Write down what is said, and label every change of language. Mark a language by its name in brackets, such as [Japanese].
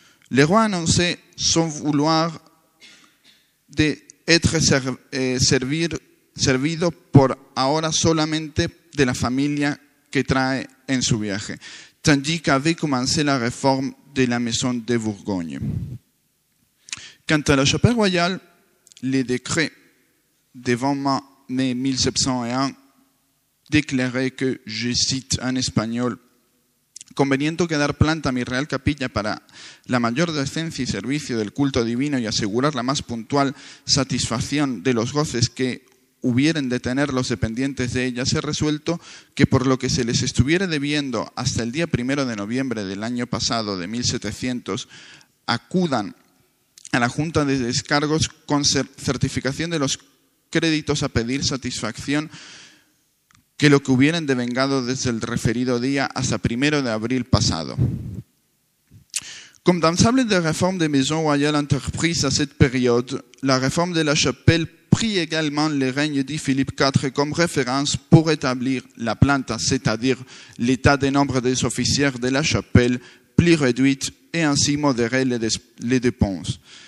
[French] Le roi annonçait son vouloir d'être [Spanish] servido por ahora solamente de la familia que trae en su viaje, [French] tandis qu'avait commencé la réforme de la maison de Bourgogne. Quant à la chapelle royale, les décrets devant mai 1701, declaré que, je cite en espagnol, [Spanish] conveniendo que dar planta a mi real capilla para la mayor decencia y servicio del culto divino y asegurar la más puntual satisfacción de los goces que hubieren de tener los dependientes de ella, se ha resuelto que por lo que se les estuviera debiendo hasta el día 1 de noviembre del año pasado, de 1700, acudan a la Junta de Descargos con certificación de los créditos a pedir satisfacción que lo que hubieran devengado desde el referido día hasta 1 de abril pasado. [French] Comme dans la réforme des maisons royales entreprises à cette période, la réforme de la chapelle prit également le règne de Philippe IV comme référence pour établir la planta, c'est-à-dire l'état des nombres des officiers de la chapelle plus réduite et ainsi modérer les dépenses.